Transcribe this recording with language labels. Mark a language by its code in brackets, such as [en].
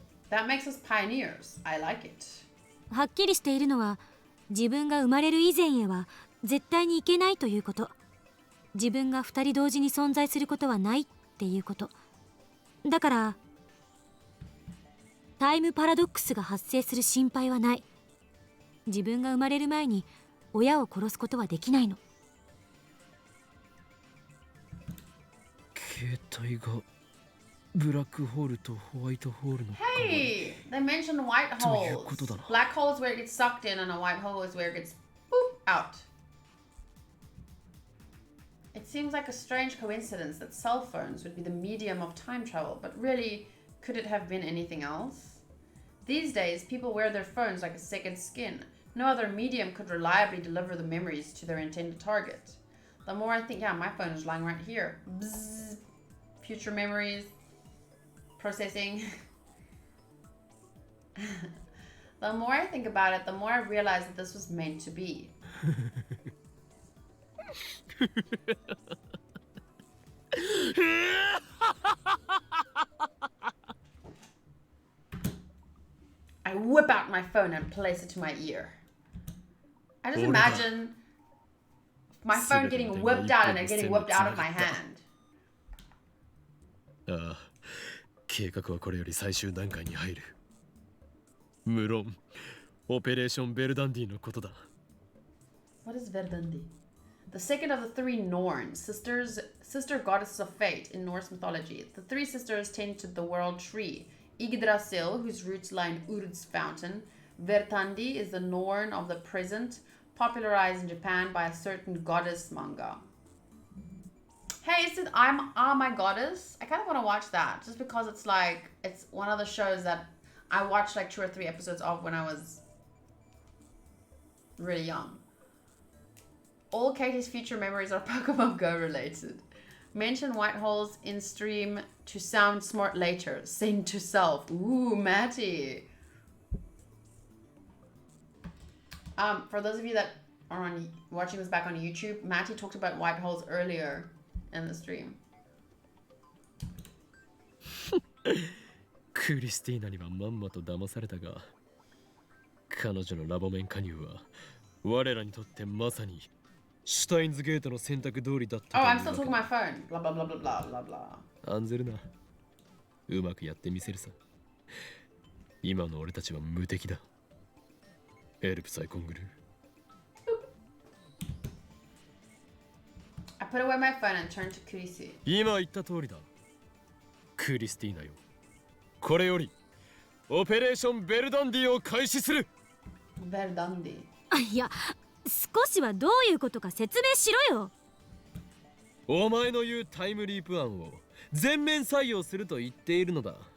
[en] That makes us pioneers. I like it. [ja] はっきりしているのは、自分が生まれる以前へは絶対にいけないということ。自分が二人同時に存在することはないっていうことだから。タイムパラドックスが発生する心配はない。自分が生まれる前に親を殺すことはできないの。携帯がブラックホールとホワイトホールの [en] Hey, they mentioned white [ja] という [en] holes. [ja] ことだな。 [en] Black hole is where it gets sucked in, and a white hole is where it gets boop out. It seems like a strange coincidence that cell phones would be the medium of time travel, but really, could it have been anything else? These days, people wear their phones like a second skin. No other medium could reliably deliver the memories to their intended target. The more I think, yeah, my phone is lying right here. Bzzz. Future memories. Processing. The more I think about it, the more I realize that this was meant to be. I whip out my phone and place it to my ear. I just imagine my phone getting whipped out and it getting whipped out of my hand. [ja] ああ、計画はこれより最終段階に入る。無論、オペレーションベルダンディのことだ。 [en] What is Verdandi? The second of the three Norns, sister goddesses of fate in Norse mythology. The three sisters tend to the world tree. Yggdrasil, whose roots lie in Urd's fountain. Verdandi is the Norn of the present, popularized in Japan by a certain goddess manga. Hey, is it I'm My Goddess? I kind of want to watch that just because it's like, it's one of the shows that I watched like 2 or 3 episodes of when I was really young. All Katie's future memories are Pokemon Go related. Mention white holes in stream to sound smart later. Sing to self. Ooh, Matty. For those of you that are watching this back on YouTube, Matty talked about white holes earlier in the stream. [ja] クリスティーナにはまんまと騙されたが、彼女のラボ面加入は我らにとってまさにシュタインズゲートの選択通りだった。 [en] Oh, I'm still talking my phone. Blah blah blah blah blah blah blah. [ja] 案ずるな。うまくやってみせるさ。今の俺たちは無敵だ。ヘルプさえコングル。 [en] I put away my phone and turned to Kurisi. [ja] 今言った通りだ。クリスティーナよ。これよりオペレーションベルダンディを開始する。ベルダンディ。いや、少しはどういうことか説明しろよ。お前の言うタイムリープ案を全面採用すると言っているのだ。